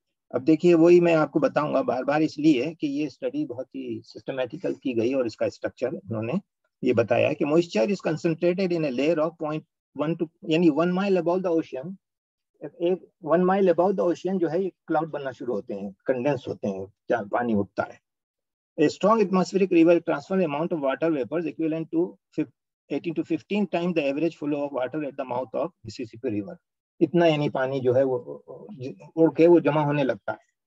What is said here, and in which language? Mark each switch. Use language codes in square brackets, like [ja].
[ur] اب دیکھیے وہی میں آپ کو بتاؤں گا بار بار اس لیے کہ یہ اسٹڈی بہت ہی سسٹمیٹیکل کی گئی, اور اس کا اسٹرکچر انہوں نے یہ بتایا کہ moisture is concentrated in a layer of 0.1 یعنی 1 مائل ابو دا اوشین. 1 مائل ابو دا اوشین جو ہے یہ کلاؤڈ بننا شروع ہوتے ہیں, کنڈینس ہوتے ہیں, جہاں پانی اٹھتا ہے. [en] A strong atmospheric river transfers amount of water vapors equivalent to 18 to 15 times the average flow of water at the mouth of Mississippi River. [ur] اتنا یعنی پانی جو ہے وہ اڑ کے وہ جمع ہونے لگتا ہے.